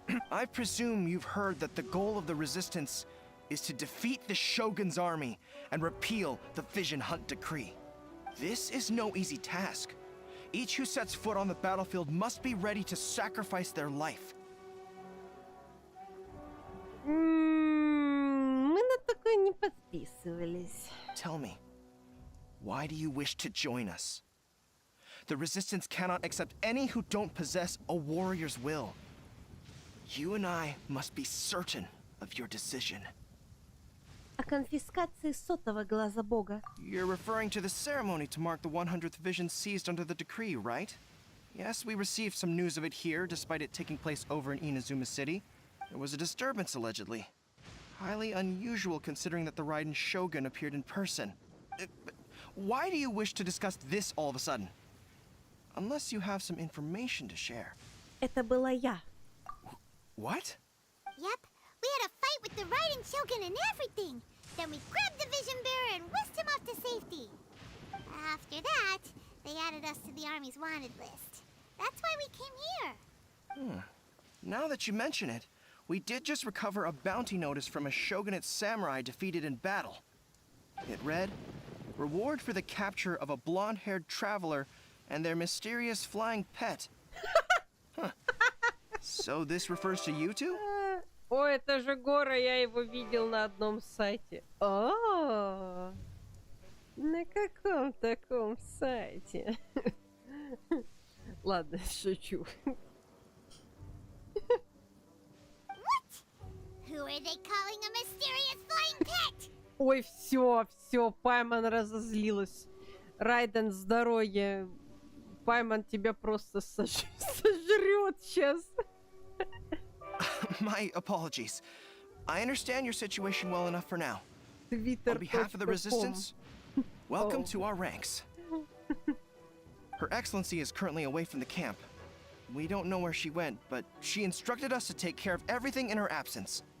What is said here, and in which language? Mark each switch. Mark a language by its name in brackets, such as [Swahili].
[English] I presume you've heard that the goal of the Resistance is to defeat the Shogun's army and repeal the Vision Hunt Decree. This is no easy task. Each who sets foot on the battlefield must be ready to sacrifice their life. [Russian] Мы на такое не подписывались. [English] Tell me, why do you wish to join us? The Resistance cannot accept any who don't possess a warrior's will. You and I must be certain of your decision. [Russian] О конфискации сотого глаза бога. [English] You're referring to the ceremony to mark the 100th vision seized under the decree, right? Yes, we received some news of it here, despite it taking place over in Inazuma City. There was a disturbance, allegedly. Highly unusual considering that the Raiden Shogun appeared in person. Why do you wish to discuss this all of a sudden? Unless you have some information to share. [Russian] Это была я. [English] What? Yep, we had a fight with the Raiden Shogun and everything. Then we grabbed the Vision Bearer and whisked him off to safety. After that, they added us to the Army's wanted list. That's why we came here. Now that you mention it, we did just recover a bounty notice from a Shogunate samurai defeated in battle. It read, "Reward for the capture of a blonde-haired traveler and their mysterious flying pet." Huh. So this refers to you two? [Russian] О, это же Гора, я его видел на одном сайте. О, на каком таком сайте? Ладно, шучу. [English] Who are they calling a mysterious flying pet? [Russian] Ой, все, Пайман разозлилась. Райден, здоровье. Пайман тебя просто сожрет сейчас. [English] My apologies. I understand your situation well enough for now. On behalf of the Resistance, welcome to our ranks. Her Excellency is currently away from the camp. We don't know where she went, but she instructed us to take care of everything in her absence.